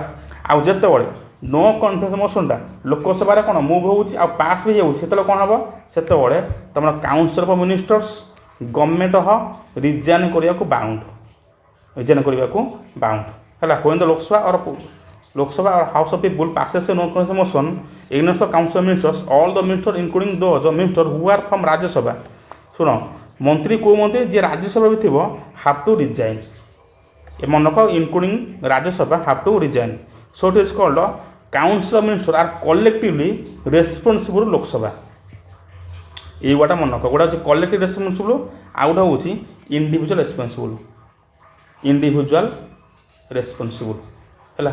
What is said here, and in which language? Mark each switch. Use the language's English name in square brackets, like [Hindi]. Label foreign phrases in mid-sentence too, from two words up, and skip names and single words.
[Odia] ଆଉ ଯେତେବେଳେ [English] no confidence motionଟା [Odia] ଲୋକସଭାରେ କ'ଣ ମୁଭ୍ ହେଉଛି ଆଉ ପାସ୍ ବି ହେଉଛି, ସେତେବେଳେ କ'ଣ ହେବ? ସେତେବେଳେ ତୁମର [English] council of ministers government resign [Odia] କରିବାକୁ ବାଉଣ୍ଡ, ହେଲା। [English] when the ଲୋକସଭା or House of People passes a no confidence motion against the council ministers, all the ministers including those ministers who are from Rajya Sabha, [Odia] ଶୁଣ ମନ୍ତ୍ରୀ କେଉଁ ମନ୍ତ୍ରୀ ଯିଏ ରାଜ୍ୟସଭା ବି ଥିବ [English] have to resign, [Odia] ଏ ମନେ ରଖ [English] including Rajya Sabha have to resign. so it is called council of minister are collectively responsible Lok Sabha. [Odia] ଏଇଗୁଡ଼ା ମନେ ରଖ, ଗୋଟା ହେଉଛି [English] collective responsible, [Odia] ଆଉ ଗୋଟେ ହେଉଛି ଇଣ୍ଡିଭିଜୁଆଲ୍ ହେଲା।